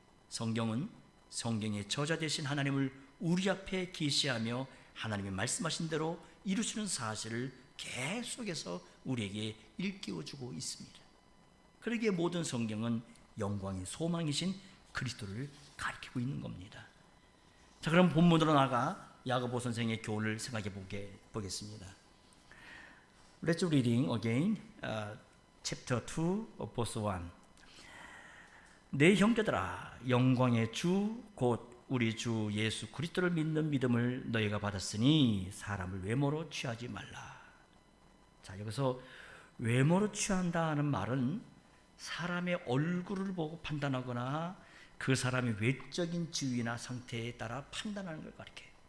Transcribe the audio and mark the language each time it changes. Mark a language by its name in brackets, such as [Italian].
[Korean] 성경은 성경의 저자 되신 하나님을 우리 앞에 계시하며 하나님이 말씀하신 대로 이루시는 사실을 계속해서 우리에게 일깨워주고 있습니다. 그러기에 모든 성경은 영광의 소망이신 그리스도를 가리키고 있는 겁니다. 자, 그럼 본문으로 나가 야고보 선생의 교훈을 생각해 보겠습니다. [English] Let's reading again, chapter 2, verse 1. [Korean] 내 형제들아, 영광의 주 곧 우리 주 예수 그리스도를 믿는 믿음을 너희가 받았으니 사람을 외모로 취하지 말라. 자, 여기서 외모로 취한다는 말은 사람의 얼굴을 보고 판단하거나 그 사람의 외적인 지위나 상태에 따라 판단하는 걸 가리켜요.